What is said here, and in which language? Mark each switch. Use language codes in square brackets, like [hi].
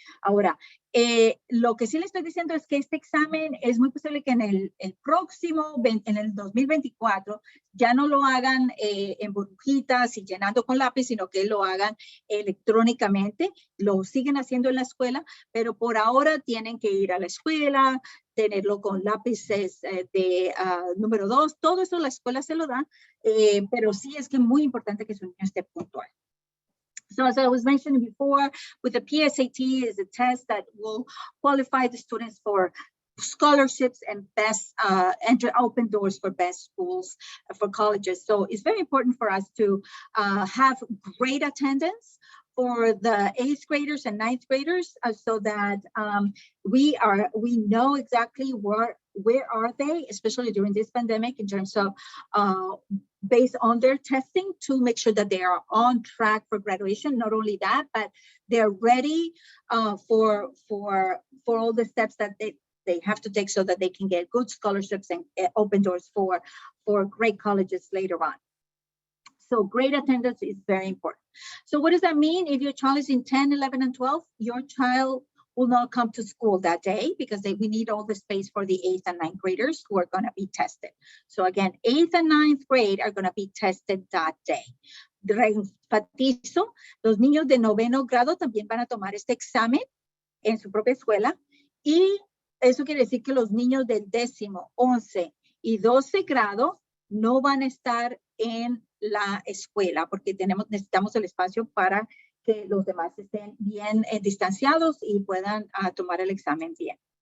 [es] Ahora, lo que sí le estoy diciendo es que este examen es muy posible que en el próximo, en el 2024, ya no lo hagan en burbujitas y llenando con lápiz, sino que lo hagan electrónicamente. Lo siguen haciendo en la escuela, pero por ahora tienen que ir a la escuela, tenerlo con lápices de número 2, todo eso la escuela se lo da, pero sí es que es muy importante que su niño esté puntual. [en] So as I was mentioning before, with the PSAT is a test that will qualify the students for scholarships and best enter open doors for best schools for colleges. So it's very important for us to have great attendance for the 8th graders and 9th graders, so that we know exactly where are they, especially during this pandemic, in terms of based on their testing, to make sure that they are on track for graduation. Not only that, but they're ready for all the steps that they have to take so that they can get good scholarships and open doors for great colleges later on. So great attendance is very important. So what does that mean? If your child is in 10, 11, and 12, your child will not come to school that day because we need all the space for the 8th and 9th graders who are going to be tested. So again, 8th and 9th grade are going to be tested that day. [es] Enfatizo, los niños de 9º grado también van a tomar este examen en su propia escuela, y eso quiere decir que los niños del 10º, 11 y 12 grado no van a estar en la escuela porque necesitamos el espacio para que los demás estén bien distanciados y puedan tomar el examen bien.